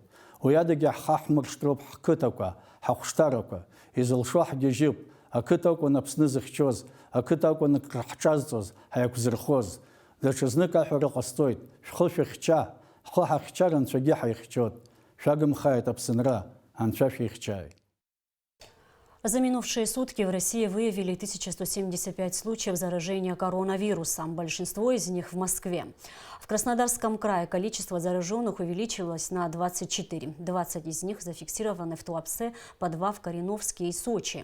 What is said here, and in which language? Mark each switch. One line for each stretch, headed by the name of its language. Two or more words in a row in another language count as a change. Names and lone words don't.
Abkhazian: Уи адагьы ҳхаҳмыршҭроуп ҳқыҭақәа, ҳахәшҭарақәа. Изылшо ҳгьежьып. Ақыҭа акәын Аԥсны зыхьчоз, ақыҭа акәын ҳҿазҵоз, ҳаиқәзырхоз. Даҽазнык аҳәара ҟасҵоит. Шәхы шәыхьча, ҳхы ҳахьчар Анцәагьы ҳаихьчоит. Шәагымхааит Аԥсынра, Анцәа шәихьчааит.
Russian: За минувшие сутки в России выявили 1175 случаев заражения коронавирусом, большинство из них в Москве. В Краснодарском крае количество зараженных увеличилось на 24. 20 из них зафиксированы в Туапсе, по 2 в Кореновске и Сочи.